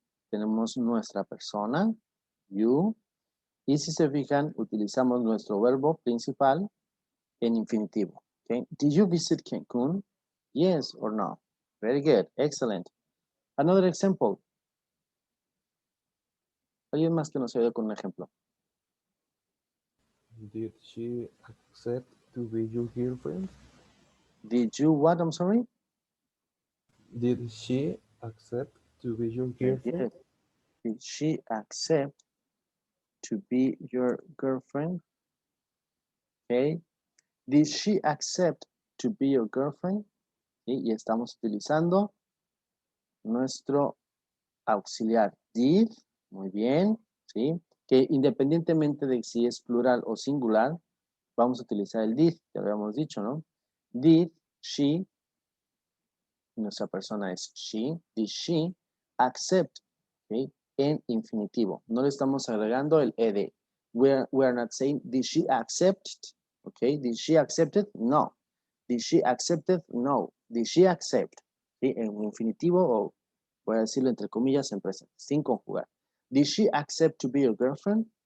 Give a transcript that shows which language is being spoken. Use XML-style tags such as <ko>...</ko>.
<es>Tenemos nuestra persona, you. Y si se fijan, utilizamos nuestro verbo principal en infinitivo. Okay?</es> <en>Did you visit Cancún? Yes or no? Very good. Excellent. Another example.</en> <es>¿Alguien más que nos ayude con un ejemplo?</es> <en>Did she accept to be your girlfriend? Did you what? I'm sorry? Did she accept to be your Very girlfriend? good. Did she accept to be your girlfriend? Okay. Did she accept to be your girlfriend?</en> <es>¿Sí? Y estamos utilizando nuestro auxiliar did. Muy bien. ¿Sí? Que independientemente de si es plural o singular, vamos a utilizar el did. Ya habíamos dicho, ¿no?</es> <en>Did she,</en> <es>nuestra persona es she,</es> <en>did she accept,</en> <es>¿sí? En infinitivo. No le estamos agregando el ed.</es> <en>We are not saying, did she accept? Okay, did she accept it? No. Did she accept it? No. Did she accept? ¿Sí?</en> <es>En infinitivo o voy a decirlo entre comillas en presente, sin conjugar.</es> <en>Did she accept to be your girlfriend?</en>